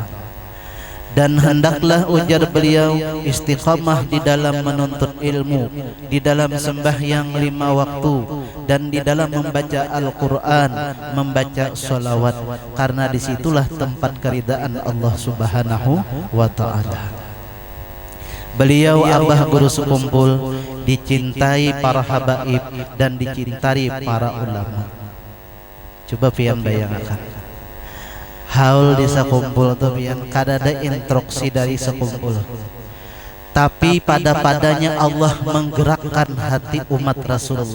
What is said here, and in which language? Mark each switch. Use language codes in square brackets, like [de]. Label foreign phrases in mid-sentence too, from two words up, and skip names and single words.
[id] Dan hendaklah ujar beliau istiqamah di dalam menuntut ilmu, di dalam sembahyang 5 waktu, dan di dalam membaca Al-Quran, membaca sholawat, karena disitulah tempat keridaan Allah [ar] سبحانه وتعالى. [id] Beliau abah guru sekumpul dicintai para habaib dan dicintai para ulama. [bjn] Coba pian bayangkan haul di sekumpul tuh pian kada ada instruksi dari sekumpul, tapi pada-padanya Allah menggerakkan hati umat Rasulullah.